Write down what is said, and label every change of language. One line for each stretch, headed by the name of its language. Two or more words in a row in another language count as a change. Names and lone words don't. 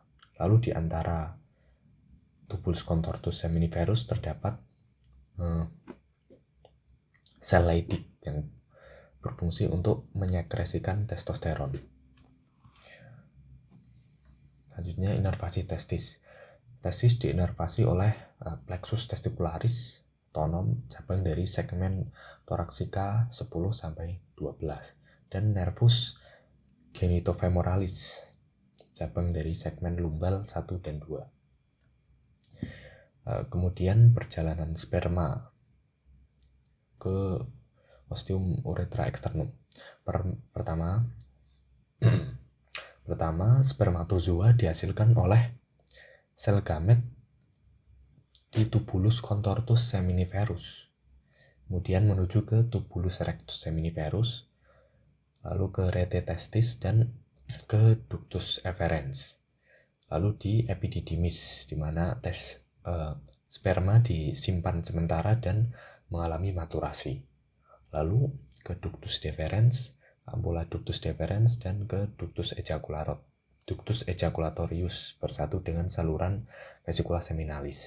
Indonesian: Lalu di antara tubulus contortus seminiferus terdapat sel Leydig yang berfungsi untuk menyekresikan testosteron. Selanjutnya, inervasi testis. Testis diinervasi oleh plexus testicularis tonom cabang dari segmen thoracica 10-12 dan nervus genitofemoralis cabang dari segmen lumbal 1 dan 2. Kemudian perjalanan sperma ke ostium urethra externum. Pertama, spermatozoa dihasilkan oleh sel gamet di tubulus contortus seminiferus, kemudian menuju ke tubulus rectus seminiferus, lalu ke rete testis dan ke ductus efferens, lalu di epididymis, di mana sperma disimpan sementara dan mengalami maturasi, lalu ke ductus deferens, ampulla ductus deferens, dan ke ductus ejaculatorius bersatu dengan saluran vesicula seminalis.